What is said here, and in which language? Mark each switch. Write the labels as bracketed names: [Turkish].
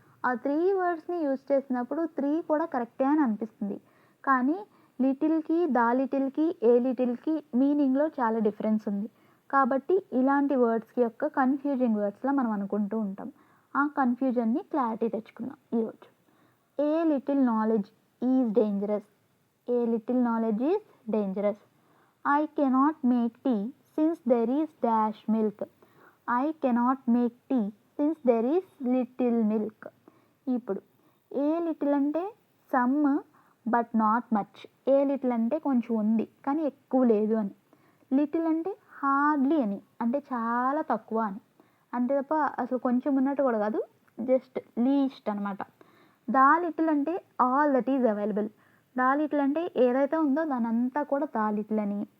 [Telugu] ఆ 3 వర్డ్స్ని యూజ్ చేసినప్పుడు 3 కూడా కరెక్టే అని అనిపిస్తుంది. కానీ లిటిల్కి, ద లిటిల్కి, ఏ లిటిల్కి మీనింగ్లో చాలా డిఫరెన్స్ ఉంది. కాబట్టి ఇలాంటి వర్డ్స్కి యొక్క కన్ఫ్యూజింగ్ వర్డ్స్లో మనం అనుకుంటూ ఉంటాం. ఆ కన్ఫ్యూజన్ని క్లారిటీ తెచ్చుకుందాం ఈరోజు. [English] A little knowledge is dangerous. A little knowledge is dangerous. I cannot make tea since there is dash milk. I cannot make tea since there is little milk. [Telugu] ఇప్పుడు ఏ లిటిల్ అంటే [English] Some but not much. [Telugu] ఏ little అంటే కొంచెం ఉంది కానీ ఎక్కువ లేదు అని. Little అంటే హార్డ్లీ అని, అంటే చాలా తక్కువ అని. అంతే తప్ప అసలు కొంచెం ఉన్నట్టు కూడా కాదు, జస్ట్ లీస్ట్ అనమాట. దా లిటిల్ అంటే [English] All that is available. [Telugu] The little అంటే ఏదైతే ఉందో దాని అంతా కూడా దా లిటిల్ అని.